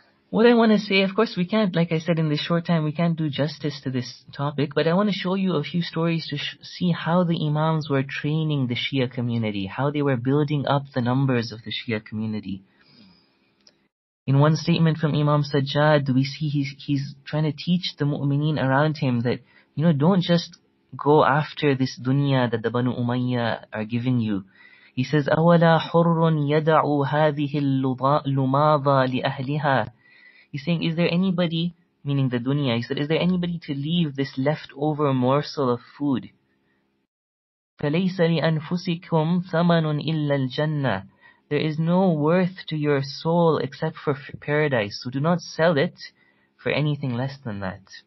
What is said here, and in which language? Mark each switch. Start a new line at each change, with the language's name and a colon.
English: What I want to say, of course we can't, like I said, in this short time, we can't do justice to this topic, but I want to show you a few stories to see how the Imams were training the Shia community, how they were building up the numbers of the Shia community. In one statement from Imam Sajjad, we see he's trying to teach the mu'mineen around him that, don't just go after this dunya that the Banu Umayyah are giving you. He says,
Arabic: أَوَلَا حُرٌّ يَدَعُ هَذِهِ اللُّمَاضَ لِأَهْلِهَا.
English: He's saying, is there anybody, meaning the dunya, he said, is there anybody to leave this leftover morsel of food?
Arabic: فَلَيْسَ لِأَنفُسِكُمْ ثَمَنٌ إِلَّا الْجَنَّةِ.
English: There is no worth to your soul except for paradise, so do not sell it for anything less than that.